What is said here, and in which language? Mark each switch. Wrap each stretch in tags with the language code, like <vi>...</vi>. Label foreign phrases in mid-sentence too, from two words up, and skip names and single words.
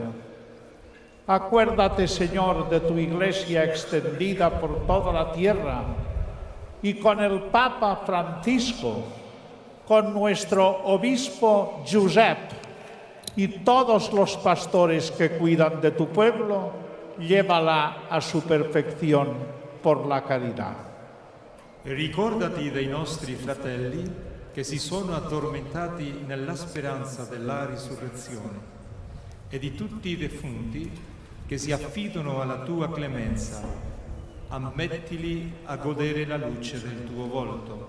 <es>Acuérdate, Señor, de tu Iglesia extendida por toda la tierra y con el Papa Francisco, con nuestro obispo Josep y todos los pastores que cuidan de tu pueblo, llévala a su perfección por la caridad.</es> <it>E ricordati dei nostri fratelli che si sono addormentati nella speranza della risurrezione e di tutti i defunti che si affidano alla tua clemenza. Ammettili a godere la luce del tuo volto.</it>